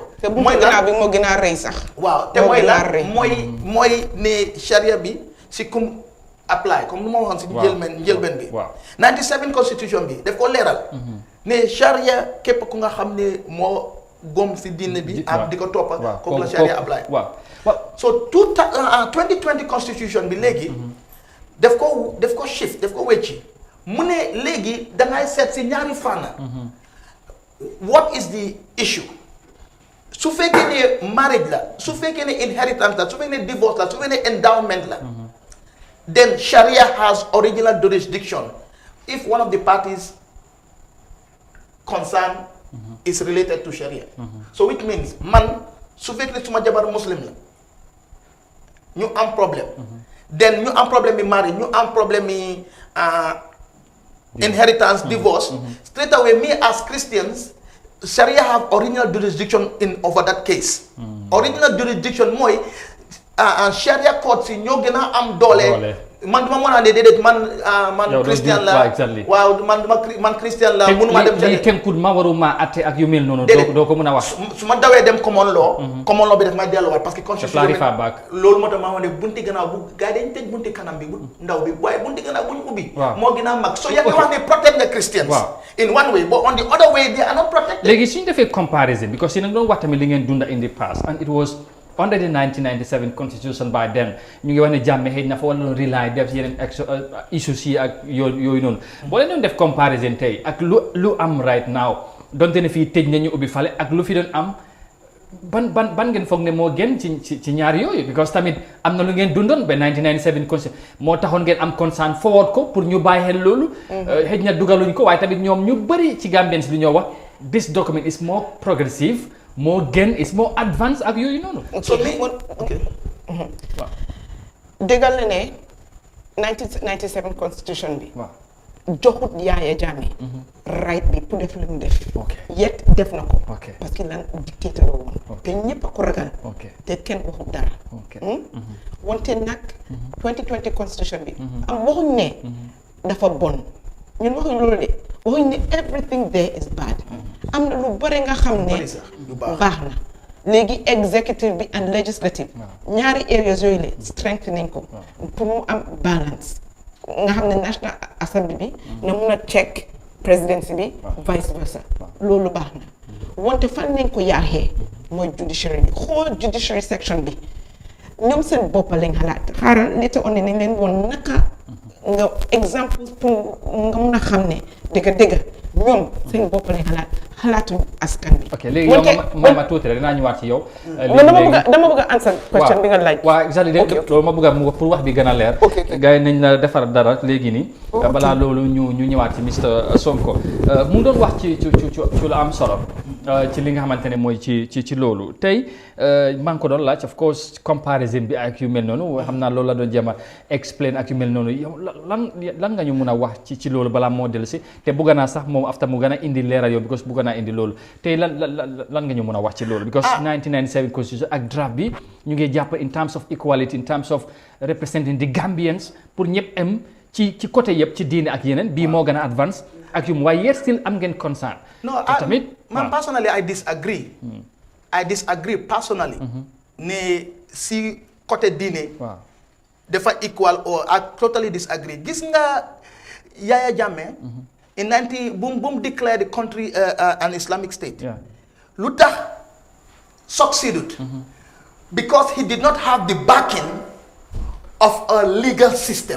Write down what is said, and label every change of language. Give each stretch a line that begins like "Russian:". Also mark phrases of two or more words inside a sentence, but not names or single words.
Wolof: te bunti gannaaw bi moo gën a rëy sax. waaw te mooy la mooy ne charia bi si kum apply comme nu ma waxoon si njëlbeen bi. 97 constitution bi daf ko leeral. ne charia képp ku nga xam ne moo gom si diine bi. di ko toppa kooku la charia apply. So 2020 constitution bi léegi daf ko shift daf ko wecci mu ne léegi dangay seet si ñaari fànn.
English: What is the issue?
Wolof: Su fekkee ne marriage la su fekkee ne inheritance la su fekkee ne divorce la su fekkee ne endowment la.
English: Then Sharia has original jurisdiction if one of the parties concerned is related to Sharia.
Wolof: So which means man su fekkee ne suma jabar muslim la ñu am problème. Then ñu am problème bi marriage ñu am problème bi inheritance divorce.
English: Straight away me as Christians Sharia have original jurisdiction over that case. Original jurisdiction
Wolof: mooy Sharia court si ñoo gën a am doole man duma mën a ne déedéet man Christian la waaw man Christian la mënuma dem li kenkut ma waruma atte ak yu mel noonu doo ko mën a wax su ma dawee dem
English: common law
Wolof: bi daf may delluwaat
French: parce que
Wolof: constitution loolu moo tax maa ne bunti gannaaw bu gars yi dañ tëj bunti kanam bi bu ndaw bi waaye bunti gannaaw bu ñu ubbi moo gën a mag so yaa ngi wax ne
English: protect the Christians in one way but on the other way they are not protected.
Wolof: léegi suñu defee
English: comparison because
Wolof: si nag doon wax tamit li ngeen dunda
English: in the past and it was under the 1997 constitution by then
Wolof: ñu ngi wax ne jàmme xëy na fa wala rely def yeneen issues yi ak yooyu noonu boo leen doon def comparison tey ak lu am
English: right now
Wolof: donte ne fii tëj nañu ubbi fale ak lu fi doon am ban ngeen foog ne moo gën ci ñaari yooyu because tamit am na lu ngeen dundoon ba 1997 constitution moo taxoon ngeen am
English: concern forward
Wolof: ko pour ñu bàyyi xel loolu xëy na dugaluñ ko waaye tamit ñoom ñu bëri ci Gambians li ñoo wax
English: this document is more progressive more gain is more advanced
Wolof: ak yooyu noonu.
English: so okay.
Wolof: waaw déggal na ne 1997 constitution bi. waaw joxut Yaya Jammeh. right bi pour def li mu def. yet def na ko.
French: parce que
Wolof: lan dictateur la woon. te ñëpp a ko ragal. te kenn waxut dara. wante nag. 2020 constitution bi. am waxuñ ne. dafa bon ñun waxuñ loolu de. waxuñ ne
English: everything there is bad.
Wolof: am na lu bëri nga xam ne baax na léegi executive bi
English: and legislative
Wolof: ñaari areas yooyu la strengthening ko pour mu am balance nga xam ne National Assembly bi na mun a
English: check presidency
Wolof: bi
English: vice versa
Wolof: loolu baax na wante fan nañ ko yaaxee mooy judiciary bi xool
English: judiciary section
Wolof: bi ñoom seen bopp lañ xalaat xaaral
English: later on
Wolof: nañ leen woon naka nga exemple pour nga mun a xam ne dëgg ñoom seen bopp lañ xalaatuñ askan bi. ok léegi yow ma tuuti rek dinaa ñëwaat ci yow. dama bëgg a
English: answer question
Wolof: bi nga laaj. waaw exactement loolu ma bëgg a pour wax bi gën a leer. gars yi nañ la defar dara léegi nii. balaa loolu ñu ñëwaat ci Mr Sonko mu doon wax ci lu am solo. ci li nga xamante ne mooy ci loolu tey maa ngi ko doon laaj
English: of course comparison
Wolof: bi ak yu mel noonu xam naa loolu la doon jéem a explain ak yu mel noonu yow lan nga ñu mun a wax ci loolu balaa moo dellu si te bëgg naa sax moom after mu gën a indi leeral yow because bëgg naa indi loolu tey lan nga ñu mun a wax ci loolu
English: because 1997 constitution
Wolof: ak draft bi ñu ngi jàpp
English: in terms of equality in terms of representing the Gambians
Wolof: pour ñëpp am ci côté yëpp ci diine ak yeneen bii moo gën a advance ak yu mu waaye yet still am ngeen concern.
English: No, man personally I disagree. I disagree personally.
Wolof: Ne si côté diine.
English: dafa equal or I totally disagree.
Wolof: Gis nga
English: Yaya Jammeh in 90 declared the country an Islamic state.
Wolof: Lu tax
English: succeeded because he did not have the backing of a legal system.